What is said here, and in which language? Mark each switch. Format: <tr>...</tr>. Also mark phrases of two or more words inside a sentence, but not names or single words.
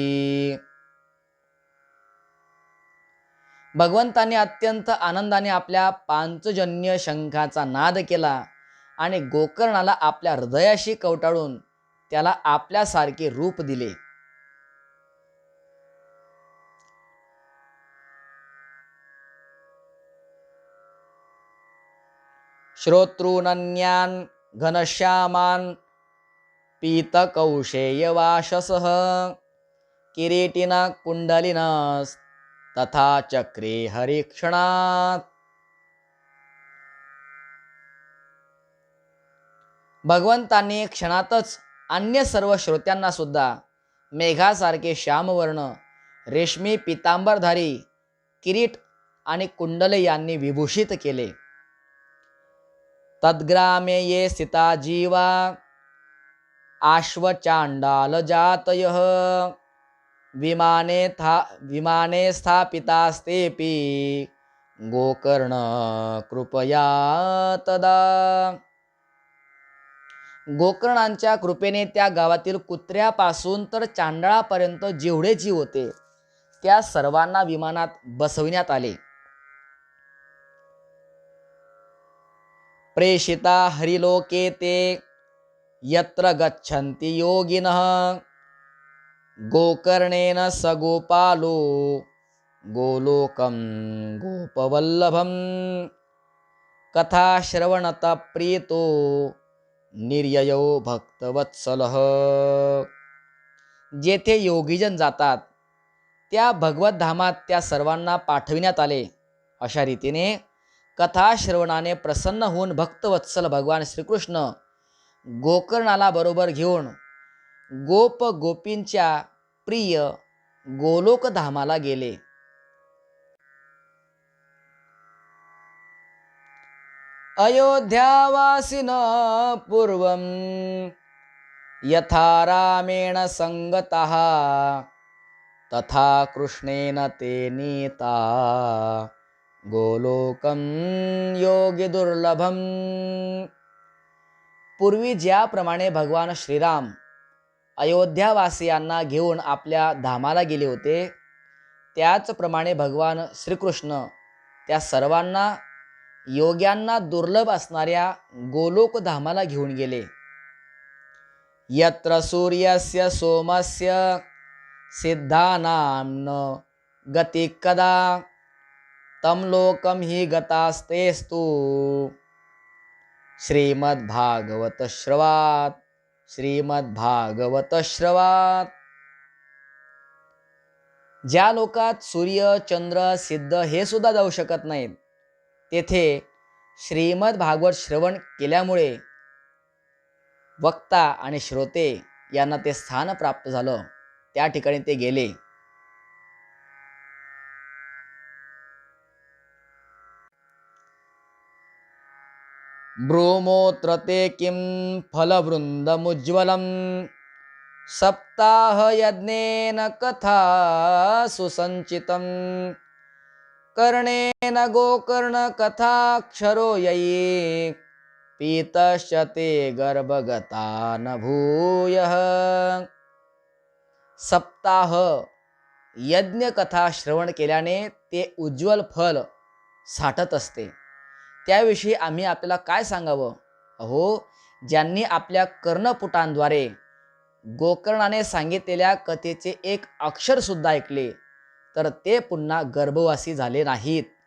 <mr>भगवंताने अत्यंत आनंदाने आपल्या पांचजन्य शंखाचा नाद केला आणि गोकर्णाला आपल्या हृदयाशी कवटाळून त्याला आपल्यासारखे रूप दिले.</mr> <sa>श्रोतॄनन्यान् घनश्यामान् पीतकौशेयवाशसः किरीटिना कुंडलिनस् तथा चक्रे हरिक्षणात्.</sa> <mr>भगवंतांनी क्षणातच अन्य सर्व श्रोत्यांना सुद्धा मेघासारखे श्यामवर्ण, रेशमी पितांबरधारी किरीट आणि कुंडले यांनी विभूषित केले.</mr> <sa>तद्ग्रामे ये स्थिता जीवा आश्वचांडाल जातयः विमाने स्थापितास्तेपि गोकर्ण कृपया तदा.</sa> <mr>गोकर्णांच्या कृपेने त्या गावातील कुत्र्यापासून तर चांडळापर्यंत जेवढे जीव होते त्या सर्वांना विमानात बसविण्यात आले.</mr> <sa>प्रेषिता हरिलोके ते यत्र गच्छन्ति योगिनः गोकर्णेन स गोपालो गोलोकं गोपवल्लभं कथाश्रवणत प्रीतो निर्ययो भक्तवत्सलः.</sa> <mr>जेथे योगीजन जातात त्या भगवत धामात त्या सर्वांना पाठविण्यात आले. अशा रीतीने कथाश्रवणाने प्रसन्न होऊन भक्तवत्सल भगवान श्रीकृष्ण गोकर्णाला बरोबर घेऊन गोप गोपींच्या प्रिय गोलोकधामाला गेले.</mr> <sa>अयोध्यावासिन पूर्वं यथा रामेण संगतः तथा कृष्णेन ते नीता गोलोकं योगी दुर्लभम.</sa> <mr>पूर्वी ज्याप्रमाणे भगवान श्रीराम अयोध्यावासियांना घेऊन आपल्या धामाला गेले होते त्याचप्रमाणे भगवान श्रीकृष्ण त्या सर्वांना योग्यांना दुर्लभ असणाऱ्या गोलोक धामाला घेऊन गेले.</mr> <sa>यत्र सूर्यस्य सोमस्य सिद्धानां न गती कदा तम लोकम हि गतास्तेस्तु श्रीमद्भागवत श्रवात. श्रीमद्भागवत श्रवात.</sa> <mr>ज्या लोकात सूर्य चंद्र सिद्ध हे सुद्धा जाऊ शकत नाहीत तेथे श्रीमद भागवत श्रवण केल्यामुळे वक्ता आणि श्रोते यांना ते स्थान प्राप्त झालं. त्या ठिकाणी ते गेले.</mr> <sa>ब्रूमोत्र ते किं फलवृन्दमुज्ज्वलं सप्ताह यज्ञेन कथा सुसञ्चितं कर्णेन गोकर्ण कथाक्षरो ययि पीतश्च ते गर्भगता न भूयः.</sa> <mr>सप्ताह यज्ञ कथा श्रवण केल्याने ते उज्ज्वल फल साठत असते. त्याविषयी आम्ही आपल्याला काय सांगावं. अहो, ज्यांनी आपल्या कर्णपुटांद्वारे गोकर्णाने सांगितलेल्या कथेचे एक अक्षर सुद्धा ऐकले तर ते पुन्हा गर्भवासी झाले नाहीत.</mr>